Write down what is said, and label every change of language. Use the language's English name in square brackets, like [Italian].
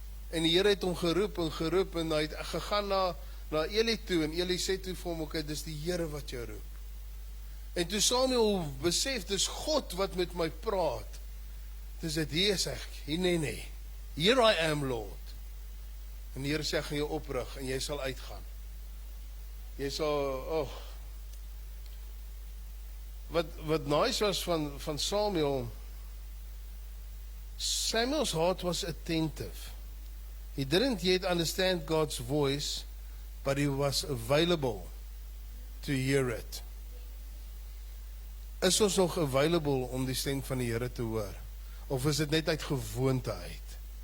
[Afrikaans] En die Here het hom geroep en hy het gegaan na Eli toe en Eli sê toe vir hom, okay, dis die Here wat jou roep. En toe Samuel besef, dis God wat met my praat. Dis dit, hier is ek, nee. [English] Here I am, Lord. [Afrikaans] En die Here sê, ek gaan jou oprig en jy sal uitgaan. Jy sal, Wat nice was van Samuel, [English] Samuel's heart was attentive. He didn't yet understand God's voice, but he was available to hear it. [Afrikaans] Is ons nog available om die stem van die Here te hoor? Of is dit net uit gewoonte uit?